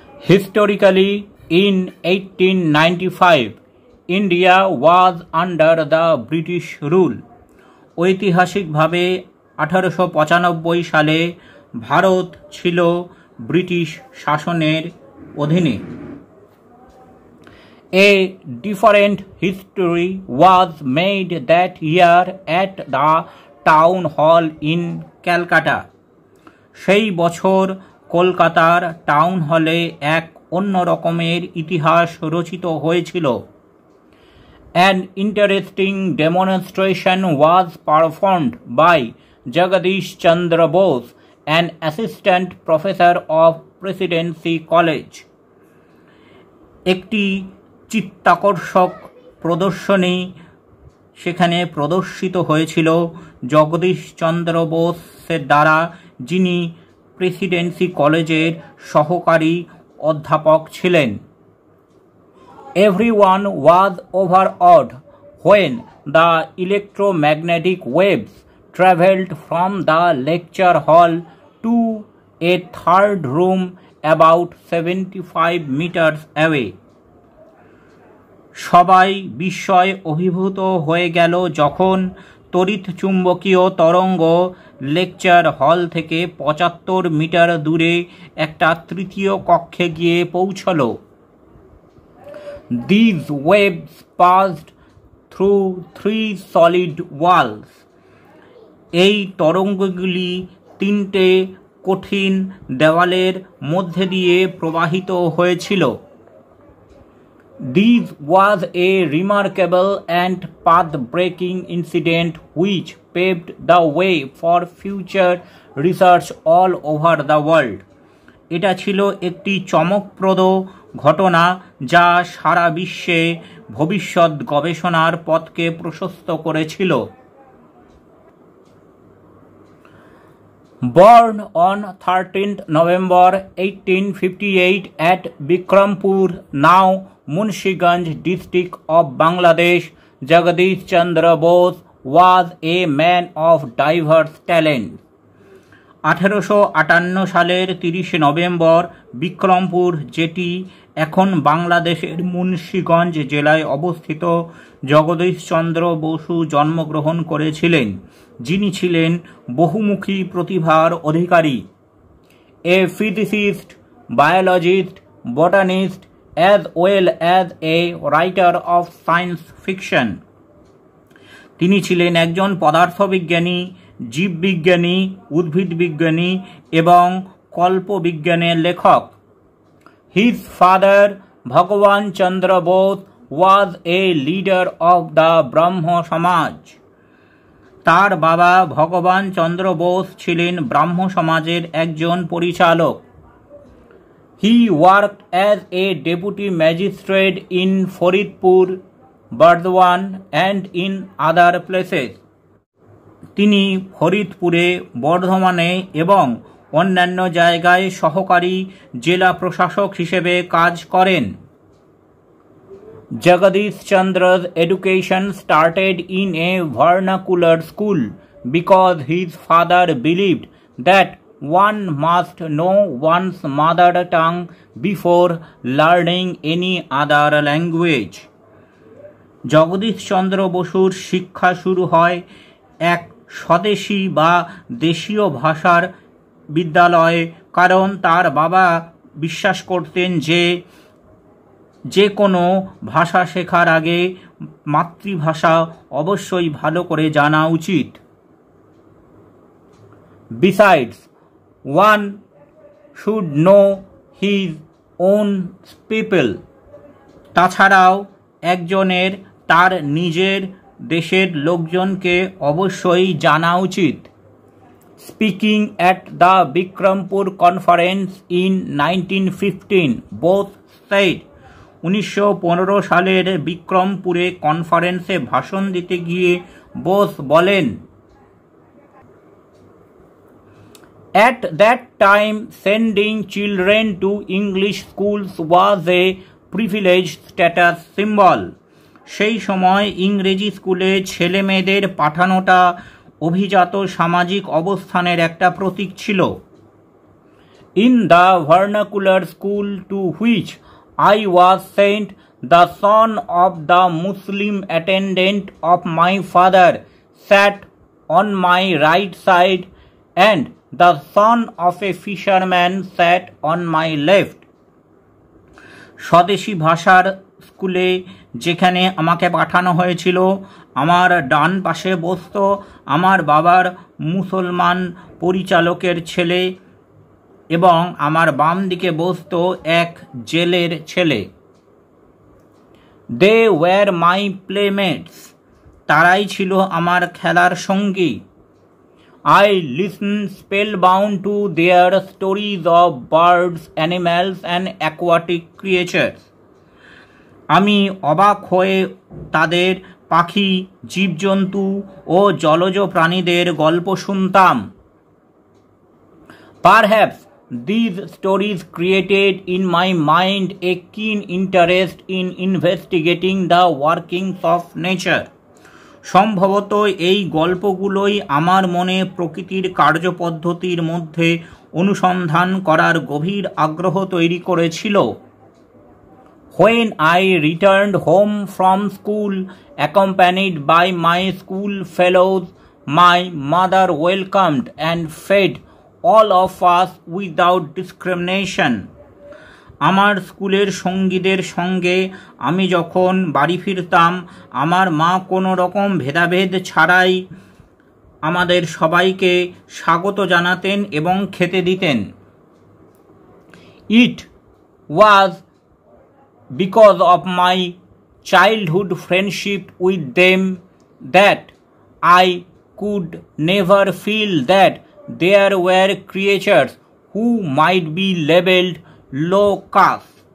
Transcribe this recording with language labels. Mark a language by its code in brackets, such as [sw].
[en] Historically, in 1895, India was under the British rule. [bn] ঐতিহাসিকভাবে 1895 সালে ভারত ছিল ব্রিটিশ শাসনের অধীনে। [en] A different history was made that year at the town hall in Calcutta. [bn] সেই বছর কলকাতার টাউন হলে এক অন্য রকমের ইতিহাস রচিত হয়েছিল। [en] An interesting demonstration was performed by Jagadish Chandra Bose, an assistant professor of Presidency College. [bn] একটি চিত্তাকর্ষক প্রদর্শনী সেখানে প্রদর্শিত হয়েছিল জগদীশ চন্দ্র বোসের দ্বারা, যিনি প্রেসিডেন্সি কলেজের সহকারী অধ্যাপক ছিলেন। [en] Everyone was overawed when the electromagnetic waves traveled from the lecture hall to a third room about 75 meters away. [bn] সবাই বিস্ময়ে অভিভূত হয়ে গেল যখন তড়িৎ চুম্বকীয় তরঙ্গ লেকচার হল থেকে 75 মিটার দূরে একটা তৃতীয় কক্ষে গিয়ে পৌঁছল। [en] These waves passed through 3 solid walls. [bn] এই তরঙ্গগুলি 3টে কঠিন দেওয়ালের মধ্যে দিয়ে প্রবাহিত হয়েছিল। [en] This was a remarkable and path-breaking incident which paved the way for future research all over the world. [bn] এটা ছিল একটি চমকপ্রদ ঘটনা যা সারা বিশ্বে ভবিষ্যৎ গবেষণার পথকে প্রশস্ত করেছিল। [en] Born on 13th November 1858 at Bikrampur, now Munshiganj district of Bangladesh, Jagadish Chandra Bose was a man of diverse talent. [bn] 1858 সালের 30 নভেম্বর বিক্রমপুর, যেটি এখন বাংলাদেশের মুন্সিগঞ্জ জেলায় অবস্থিত, জগদীশ চন্দ্র বসু জন্মগ্রহণ করেছিলেন, যিনি ছিলেন বহুমুখী প্রতিভার অধিকারী। [en] A physicist, biologist, botanist, as well as a writer of science fiction. [bn] তিনি ছিলেন একজন পদার্থবিজ্ঞানী, জীববিজ্ঞানী, উদ্ভিদবিজ্ঞানী এবং কল্পবিজ্ঞানের লেখক। [en] His father, Bhagwan Chandra Bose, was a leader of the Brahmo Samaj. [bn] তার বাবা ভগবান চন্দ্র বোস ছিলেন ব্রাহ্ম সমাজের একজন পরিচালক। [en] He worked as a deputy magistrate in Faridpur, Burdwan and in other places. [bn] তিনি ফরিদপুরে, বর্ধমানে এবং অন্যান্য জায়গায় সহকারী জেলা প্রশাসক হিসেবে কাজ করেন। [en] Jagadish Chandra's education started in a vernacular school because his father believed that one must know one's mother tongue before learning any other language. [bn] Jagadish Chandra বসুর শিক্ষা শুরু হয় এক স্বদেশী বা দেশীয় ভাষার বিদ্যালয়ে, কারণ তার বাবা বিশ্বাস করতেন যে কোনো ভাষা শেখার আগে মাতৃভাষা অবশ্যই ভালো করে জানা উচিত। [en] Besides, one should know his own people. [bn] তাছাড়াও একজনের তার নিজের দেশের লোকজনকে অবশ্যই জানা উচিত। [en] speaking at the Bikrampur conference in 1915, Bose said, [bn] 1915 সালের বিক্রমপুরে কনফারেন্সে ভাষণ দিতে গিয়ে বোস বলেন, [en] At that time, sending children to English schools was a privileged status symbol. [bn] সেই সময় ইংরেজি স্কুলে ছেলে মেয়েদের পাঠানোটা অভিজাত সামাজিক অবস্থানের একটা প্রতীক ছিল। [en] In the vernacular school to which I was sent, the son of the Muslim attendant of my father sat on my right side and the son of a fisherman sat on my left. [bn] স্বদেশী ভাষার স্কুলে যেখানে আমাকে পাঠানো হয়েছিল, আমার ডান পাশে বসত আমার বাবার মুসলমান পরিচালকের ছেলে এবং আমার বাম দিকে বসত এক জেলের ছেলে। [en] They were my playmates. [bn] তারাই ছিল আমার খেলার সঙ্গী। [en] I listened spellbound to their stories of birds, animals and aquatic creatures. [bn] আমি অবাক হয়ে তাদের পাখি, জীবজন্তু ও জলজ প্রাণীদের গল্প শুনতাম। [en] Perhaps these stories created in my mind a keen interest in investigating the workings of nature. [bn] সম্ভবত এই গল্পগুলোই আমার মনে প্রকৃতির কার্যপদ্ধতির মধ্যে অনুসন্ধান করার গভীর আগ্রহ তৈরি করেছিল। [en] When I returned home from school, accompanied by my school fellows, my mother welcomed and fed all of us without discrimination. [bn] আমার স্কুলের সঙ্গীদের সঙ্গে আমি যখন বাড়ি ফিরতাম, আমার মা কোনো রকম ভেদাভেদ ছাড়াই আমাদের সবাইকে স্বাগত জানাতেন এবং খেতে দিতেন। [en] It was because of my childhood friendship with them that I could never feel that there were creatures who might be labeled low caste.